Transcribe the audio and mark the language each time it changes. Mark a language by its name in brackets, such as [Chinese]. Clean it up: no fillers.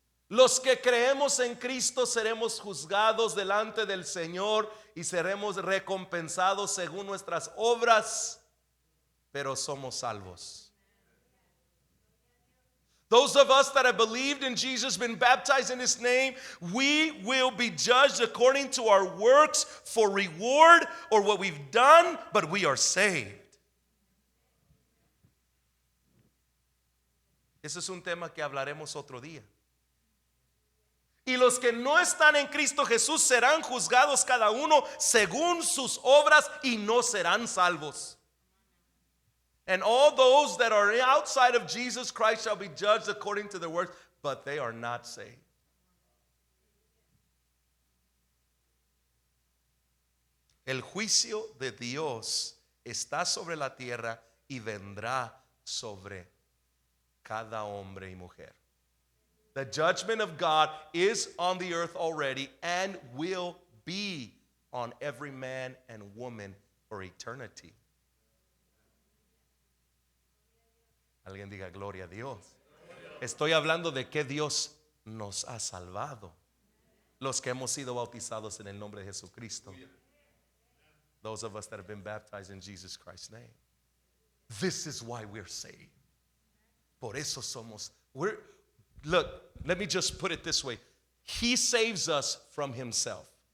[Spanish] Los que creemos en Cristo seremos juzgados delante del Señor y seremos recompensados según nuestras obras, pero somos salvos. [English] Those of us that have believed in Jesus, been baptized in his name, we will be judged according to our works for reward or what we've done, but we are saved. [Spanish] Ese es un tema que hablaremos otro día. Y los que no están en Cristo Jesús serán juzgados cada uno según sus obras y no serán salvos. [English] And all those that are outside of Jesus Christ shall be judged according to their works, but they are not saved. [Spanish] El juicio de Dios está sobre la tierra y vendrá sobre cada hombre y mujer. [English] The judgment of God is on the earth already and will be on every man and woman for eternity. [Spanish] Alguien diga gloria a Dios. Estoy hablando de que Dios nos ha salvado. Los que hemos sido bautizados en el nombre de Jesucristo. [English] Those of us that have been baptized in Jesus Christ's name. This is why we're saved. [Spanish] Por eso somos. [English] Look, let me just put it this way. He saves us from himself.